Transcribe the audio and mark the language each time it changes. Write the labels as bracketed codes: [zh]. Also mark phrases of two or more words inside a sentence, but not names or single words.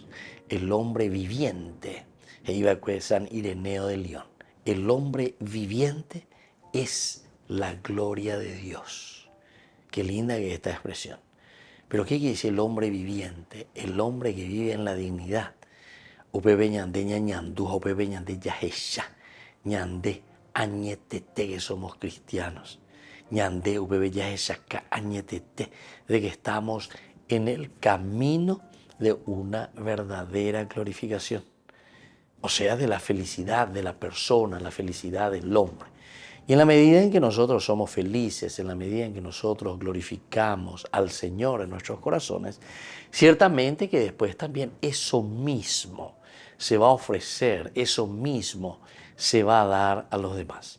[es] El hombre viviente, iba a San Ireneo de León, el hombre viviente es la gloria de Dios. Qué linda que es esta expresión. Pero ¿qué quiere decir el hombre viviente? El hombre que vive en la dignidad. [gn] Upepe ñande ñañandú, upepe ñande yajesha, ñande añetete, [es] que somos cristianos. [gn] Ñande upepe yajesha ka añetete, [es] de que estamos en el camino de una verdadera glorificación. O sea, de la felicidad de la persona, la felicidad del hombre. Y en la medida en que nosotros somos felices, en la medida en que nosotros glorificamos al Señor en nuestros corazones, ciertamente que después también eso mismo se va a ofrecer, eso mismo se va a dar a los demás.